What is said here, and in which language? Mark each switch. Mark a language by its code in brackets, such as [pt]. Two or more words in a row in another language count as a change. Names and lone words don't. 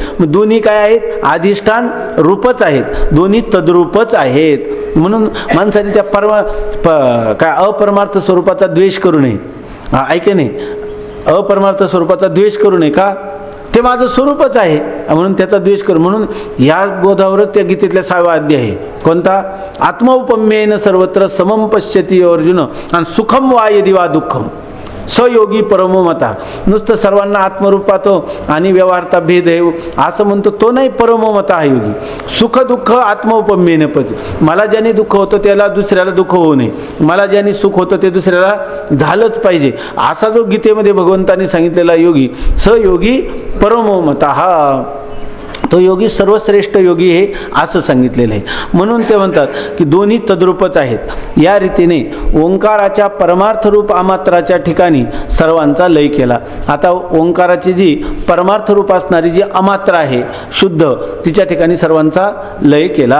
[mr] मग दोन्ही काय आहेत, अधिष्ठान रूपच आहेत, दोन्ही तद्रूपच आहेत. म्हणून माणसाने त्या काय अपरमार्थ स्वरूपाचा द्वेष करू नये, आहे की नाही. अपरमार्थ स्वरूपाचा द्वेष करू नये. का, ते माझं स्वरूपच आहे म्हणून त्याचा द्वेष करू. म्हणून या बोधावरच त्या गीतेतल्या 6वा अध्याय आहे. कोणता, [sa] आत्मौपम्येन सर्वत्र समम पश्यति अर्जुन आणि सुखम वा यदि वा दुःखम सयोगी परमो मता. [mr] नुसतं सर्वांना आत्मरूप पाहतो आणि व्यवहारता भेद आहे असं म्हणतो तो नाही [sa] परमो मता [mr] हा योगी. सुख दुःख [sa] आत्मौपम्येन पद. [mr] मला ज्याने दुःख होतं त्याला दुसऱ्याला दुःख होऊ नये, मला ज्याने सुख होतं ते दुसऱ्याला झालंच पाहिजे, असा जो गीतेमध्ये भगवंतांनी सांगितलेला योगी [sa] सयोगी परमो मता, [mr] हा तो योगी सर्वश्रेष्ठ योगी आहे असं सांगितलेलं आहे. म्हणून ते म्हणतात की दोन्ही तद्रूपच आहेत. या रीतीने ओंकाराच्या परमार्थ रूप अमात्राच्या ठिकाणी सर्वांचा लय केला. आता ओंकाराची जी परमार्थ रूप असणारी जी अमात्र आहे शुद्ध, तिच्या ठिकाणी सर्वांचा लय केला.